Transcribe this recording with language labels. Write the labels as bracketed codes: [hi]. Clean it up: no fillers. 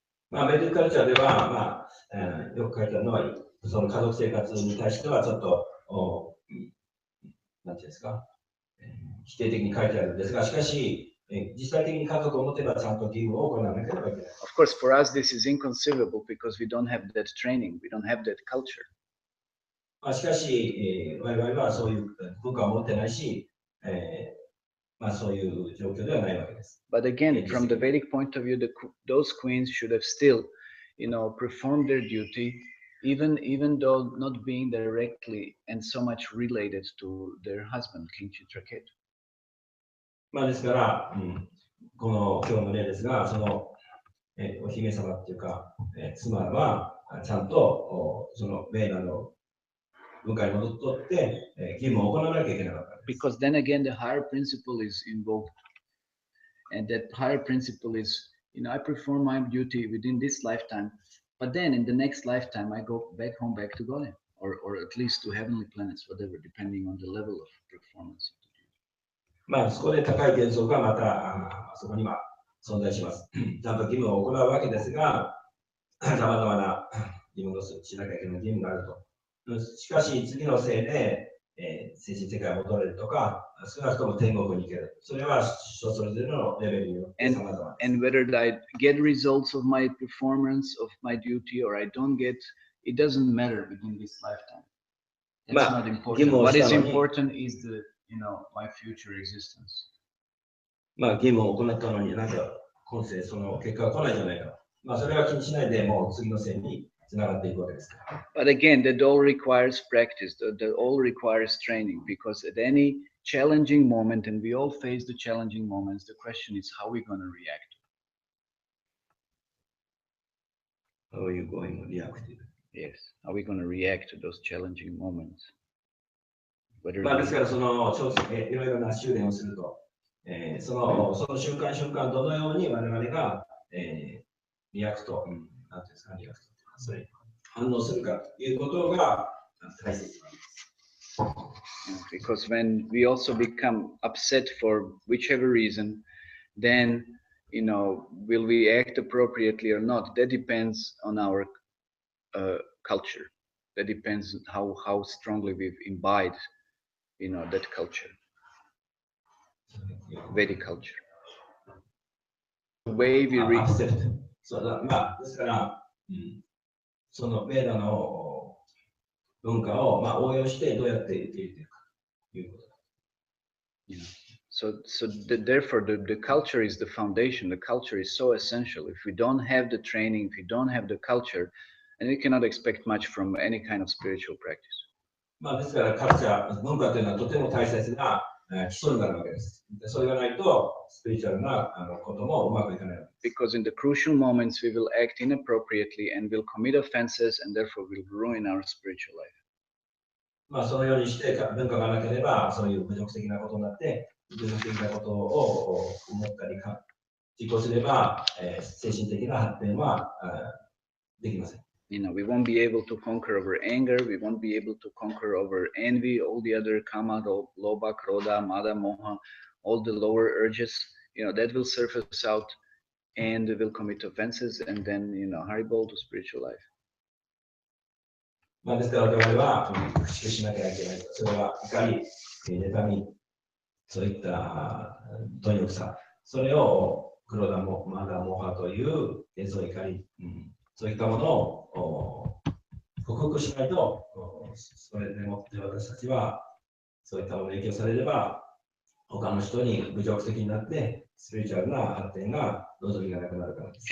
[ja] まあ、ベディックカルチャーでは、まあよく書いてあるのは、その家族生活に対してはちょっと、なんていうんですか、否定的に書いてあるんですが、しかし、実際的に家族を持てばちゃんと義務を行わなければいけない。 [en] Of course, for us this is inconceivable because we don't have that training, we don't have that culture. [ja] しかし、我々はそういう文化を持ってないし、そういう状況ではないわけです。 [en] But again, from the Vedic point of view, those queens should have still, performed their duty, even though not being directly and so much related to their husband, King Chitraketu. [ja] ですから、この今日の例ですが、その、お姫様っていうか、妻はちゃんとそのベーダの文化に戻って、義務を行わなきゃいけなかった。 [en] Because then again, the higher principle is invoked. And that higher principle is, I perform my duty within this lifetime, but then in the next lifetime, I go back home, back to Golem, or at least to heavenly planets, whatever, depending on the level of performance. [ja] そこで高い原則がまたそこには存在します。ちゃんと義務を行うわけですが、さまざまな義務をしなきゃいけない義務があると。しかし、次のせいで、精神世界に戻れるとか、少なくとも天国に行ける。それは人それぞれのレベルによって様々です。 [en] And whether I get results of my performance of my duty or I don't get, it doesn't matter within this lifetime. That's not important. What is important is my future existence. [ja] 義務を行ったのになんか今世その結果が来ないじゃないか。それは気にしないでもう次の世につながっていくわけですから。 [en] But again, that all requires practice. That all requires training, because at any challenging moment, and we all face the challenging moments, the question is how we're going to react. How are you going to react? Yes, how are we going to react to those challenging moments? [ja] ですからそのいろいろな修練をすると、その瞬間瞬間どのように我々が、リアクト、なんていうんですか、リアクト、それ反応するかということが大切なんです。 [en] Because when we also become upset for whichever reason, then will we act appropriately or not? That depends on our culture. That depends on how strongly we've imbibed, that culture, Vedic culture. The way we read. [ja] ですから、そのベーダの文化を応用してどうやって受け入れていくかということだ。 [en] So therefore, the culture is the foundation. The culture is so essential. If we don't have the training, if we don't have the culture, and we cannot expect much from any kind of spiritual practice. [ja] ですからカルチャー、文化というのはとても大切な基礎になるわけです。それがないとスピリチュアルなこともうまくいかないわけです。 [en] Because in the crucial moments we will act inappropriately and will commit offenses, and therefore will ruin our spiritual life. [ja] そのようにして文化がなければそういう侮辱的なことになって侮辱的なことを思ったり実行すれば、精神的な発展はできません。 [en] We won't be able to conquer over anger. We won't be able to conquer over envy, all the other kama, lobha, krodha, mada, moha, all the lower urges. That will surface out and will commit offenses, and then haribol to spiritual life. [ja] ですから我々は駆逐しなきゃいけない。それは怒り、妬み、そういった貪欲さ、それを黒田もマダモハというそういう怒り、そういったものを克服しないと、それでもって私たちはそういったものに影響されれば、他の人に侮辱的になって、スピリチュアルな発展が望みがなくなるからです。